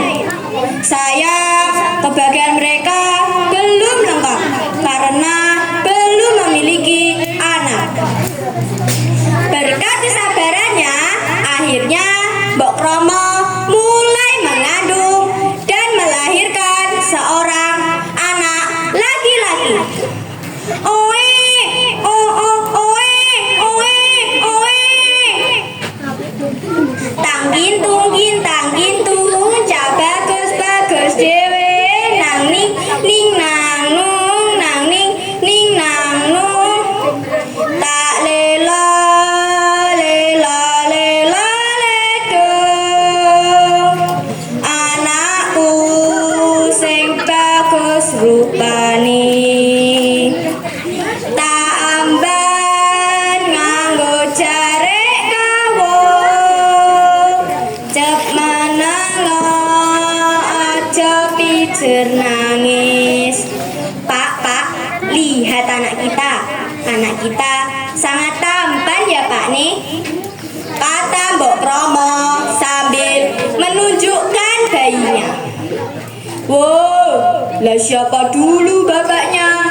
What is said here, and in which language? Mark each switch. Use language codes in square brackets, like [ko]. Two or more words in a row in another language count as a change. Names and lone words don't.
[id] Sayang, kebahagiaan mereka belum lengkap karena belum memiliki anak. Berkat kesabarannya, akhirnya Mbok Kromo mulai mengandung dan melahirkan seorang anak laki-laki. Oe, oh, oh, oe, oe, oe. [jv] Tang gintung, cak bagus bagus dewe, nang ning ning nang ning ning nang nung. Tak lela lela lela ledung, anakku sing bagus rupane. Tak amban nganggo jarek kawung, cep menengo aja pijer nangis. [id] Pak, lihat anak kita. Anak kita sangat tampan ya Pak nih, kata Mbok Kromo sambil menunjukkan bayinya. Wow, lah siapa dulu bapaknya?